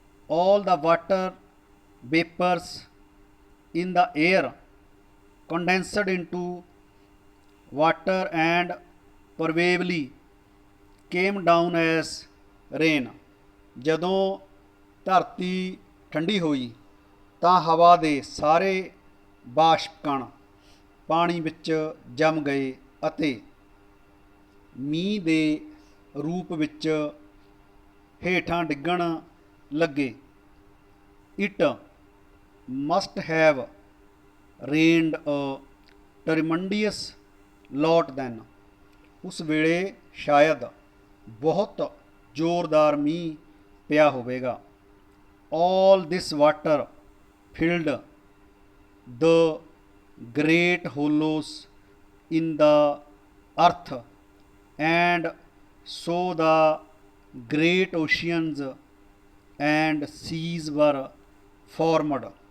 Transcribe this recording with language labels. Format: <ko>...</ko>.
<en>all the water vapors in the air condensed into water and probably came down as rain।</en> <pa>ਜਦੋਂ ਧਰਤੀ ਠੰਡੀ ਹੋਈ ਤਾਂ ਹਵਾ ਦੇ ਸਾਰੇ ਬਾਸ਼ਪ ਕਣ ਪਾਣੀ ਵਿੱਚ ਜੰਮ ਗਏ ਅਤੇ ਮੀਂਹ ਦੇ ਰੂਪ ਵਿੱਚ ਹੇਠਾਂ ਡਿੱਗਣ ਲੱਗੇ।</pa> <en>It must have rained a tremendous lot then.</en> <pa>ਉਸ ਵੇਲੇ ਸ਼ਾਇਦ ਬਹੁਤ ਜ਼ੋਰਦਾਰ ਮੀਂਹ ਪਿਆ ਹੋਵੇਗਾ।</pa> <en>all this water filled the great hollows in the earth and so the great oceans and seas were formed।</en>